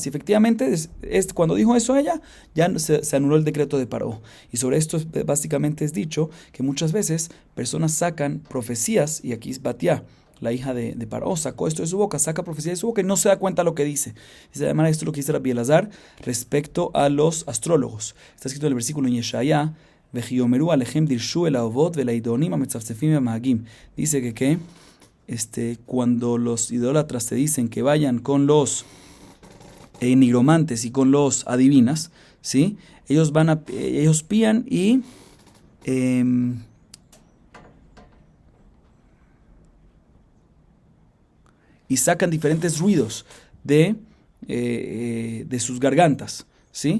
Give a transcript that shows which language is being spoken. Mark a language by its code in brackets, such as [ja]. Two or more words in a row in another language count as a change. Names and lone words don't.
[es] Y efectivamente, cuando dijo eso ella, ya se anuló el decreto de Paró. Y sobre esto básicamente es dicho que muchas veces personas sacan profecías, y aquí es Batía, la hija de Paró, sacó esto de su boca, saca profecía de su boca y no se da cuenta lo que dice. Dice además esto es lo que dice Rabbi Elazar respecto a los astrólogos. Está escrito en el versículo en Yeshaya, [he] ויאמרו אליכם דרשו אל האבות ואל הידעונים המצפצפים והמהגים. [es] Dice que cuando los idólatras te dicen que vayan con los nigromantes y con los adivinas, ¿sí? Ellos pían y sacan diferentes ruidos de sus gargantas, ¿sí?